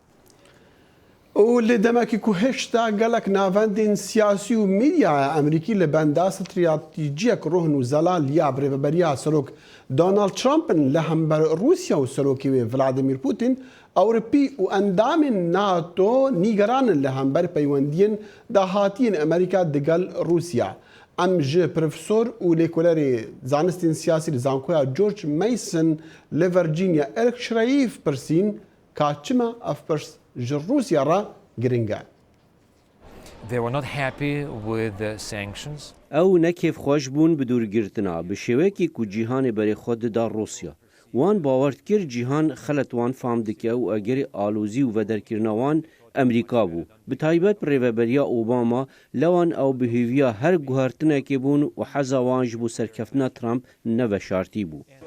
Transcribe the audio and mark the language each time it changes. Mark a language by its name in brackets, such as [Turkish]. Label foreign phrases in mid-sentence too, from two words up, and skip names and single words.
[Kurdish] و لە دەمەکی و هێشتا گەلک ناوەندین سیاسی و میدیای ئەمریکی لە بەندا ستراتیجیەک ڕۆهن و زەلال یا برێبەبەریا سەرۆک دۆناڵد ترامپن لە هەمبەر رووسیا و سەرۆکی وێ ڤلادیمیر پوتین ئەوروپی و ئەندامین ناتۆ نیگەرانن لە هەمبەر پەیوەندیên داهاتیên ئەمریکا دەگەڵ رووسیا. ئەم ji پرۆفسۆر و لێکۆلەرێ زانستین سیاسی لە زانکۆیا جۆرج مەیسن لە ڤەرجینیا ئەرک شرەیف پرسین کاچمە ئەف پرس ji Rusya ra giringe. [English] They were not happy with the sanctions. [Kurdish] Ew nekêf xweş bûn bi dûrgirtina bi şêwekê ku cîhanê berê xwe dida Rusya. Wan bawer dikir cîhan xelet wan fam dike û egerê alozî û vederkirina wan Emerîka bû. Bi taybet bi rêveberiya Obama lewan ew bi hêviya her guhertinekê bûn û heza wan ji bo serkeftina Trump neveşartî bû.